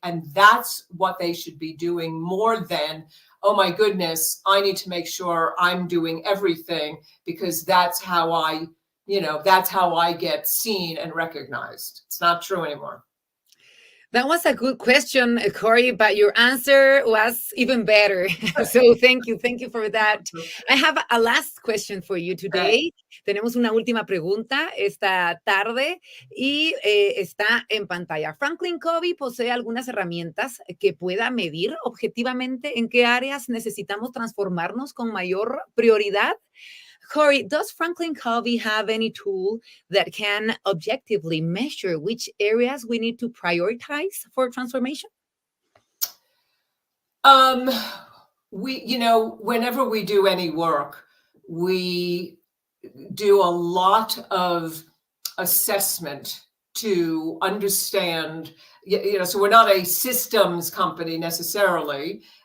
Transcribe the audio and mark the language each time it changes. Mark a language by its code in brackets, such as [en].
[en] And that's what they should be doing, more than, oh my goodness, I need to make sure I'm doing everything because that's how I get seen and recognized. It's not true anymore. That was a good question, Corey, but your answer was even better. So thank you for that. I have a last question for you today. [es] Tenemos una última pregunta esta tarde y está en pantalla. Franklin Covey posee algunas herramientas que pueda medir objetivamente en qué áreas necesitamos transformarnos con mayor prioridad. [en] Corey, does Franklin Covey have any tool that can objectively measure which areas we need to prioritize for transformation? Whenever we do any work, we do a lot of assessment to understand, so we're not a systems company necessarily.